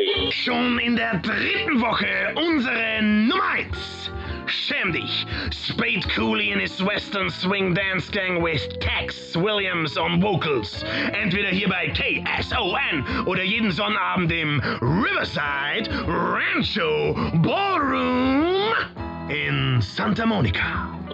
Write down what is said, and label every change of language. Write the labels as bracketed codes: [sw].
[de] Schon in der dritten Woche unsere Nummer 1. Schäm dich. [en] Spade Cooley in his Western Swing Dance Gang with Tex Williams on Vocals. [de] Entweder hier bei KSON oder jeden Sonnabend im Riverside Rancho Ballroom in Santa Monica.